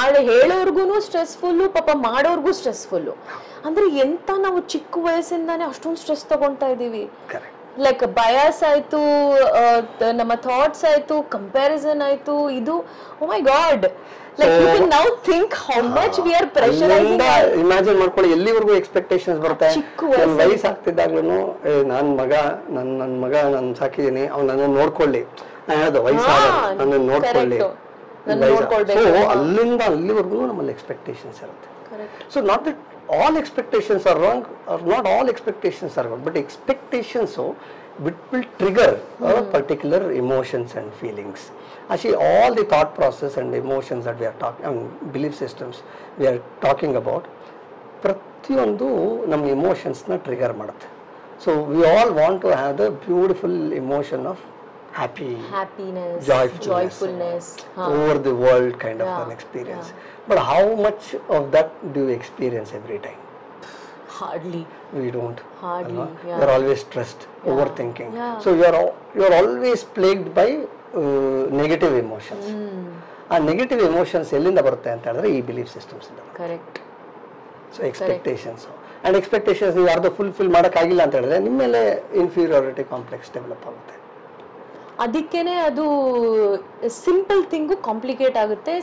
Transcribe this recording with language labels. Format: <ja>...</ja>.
<kn>ಹೇಳೋರ್ಗುನು stressful, ಪಾಪ ಮಾಡೋರ್ಗು stressful. ಅಂದ್ರೆ ಎಂತ ನಾವು ಚಿಕ್ಕ ವಯಸ್ಸಿಂದಾನೆ ಅಷ್ಟೊಂದು ಸ್ಟ್ರೆಸ್ ತಗೊಂತಾ ಇದೀವಿ. ಲೈಕ್ ಬಯಾಸ್ ಆಯ್ತು, ನಮ್ಮ ಥಾಟ್ಸ್ ಆಯ್ತು, ಕಂಪ್ಯಾರಿಸನ್ ಆಯ್ತು, ಇದು</kn> <en>Oh my god. Like you can now think how much we are pressurizing.</en> <kn>Imagine ಮಾಡ್ಕೊಳ್ಳಿ ಎಲ್ಲಿವರೆಗೂ ಎಕ್ಸ್ಪೆಕ್ಟೇಷನ್ಸ್ ಬರುತ್ತೆ. ನನ್ನ ವಯಸ್ಸು ಆಗ್ತಿದ್ದಾಗ್ಲೂ ನನ್ನ ಮಗ ನಾನು ಸಾಕಿದ್ದೀನಿ, ಅವ್ನು ನನ್ನ ನೋಡ್ಕೊಳ್ಳಿ, ನಾನು ವಯಸ್ಸಾಗ ನನ್ನ ನೋಡ್ಕೊಳ್ಳಿ. ಸೊ ಅಲ್ಲಿಂದ ಅಲ್ಲಿವರೆಗೂ ನಮ್ಮಲ್ಲಿ ಎಕ್ಸ್ಪೆಕ್ಟೇಷನ್ಸ್ ಇರುತ್ತೆ.</kn> <en>So not that all expectations are wrong, or not all expectations are wrong, but expectations will trigger particular emotions and feelings. Actually, all the thought process and emotions that we are talking, belief systems we are talking about,</en> <kn>ಪ್ರತಿಯೊಂದು ನಮ್ಮ emotionsನ trigger ಮಾಡುತ್ತೆ.</kn> <en>So we all want to have the beautiful emotion of happiness, joyfulness over the world kind of an experience. But how much of that do you experience every time? Hardly. We don't. Hardly. You are always stressed, overthinking. So you are always plagued by negative emotions.</en> <kn>ಆ negative emotions ಎಲ್ಲಿಂದ ಬರುತ್ತೆ ಅಂತ ಹೇಳಿದ್ರೆ ಈ belief systems ಇಂದ.</kn> <en>Correct.</en> <kn>So expectations and expectations ನೀವು ಯಾರ್ದು fulfil ಮಾಡೋಕ್ಕಾಗಿಲ್ಲ ಅಂತ ಹೇಳಿದ್ರೆ ನಿಮ್ಮ ಮೇಲೆ ಇನ್ಫೀರಿಯಾರಿಟಿ ಕಾಂಪ್ಲೆಕ್ಸ್ ಡೆವಲಪ್ ಆಗುತ್ತೆ. ಅದಕ್ಕೇನೆ ಅದು ಸಿಂಪಲ್ ಥಿಂಗು ಕಾಂಪ್ಲಿಕೇಟ್ ಆಗುತ್ತೆ.</kn>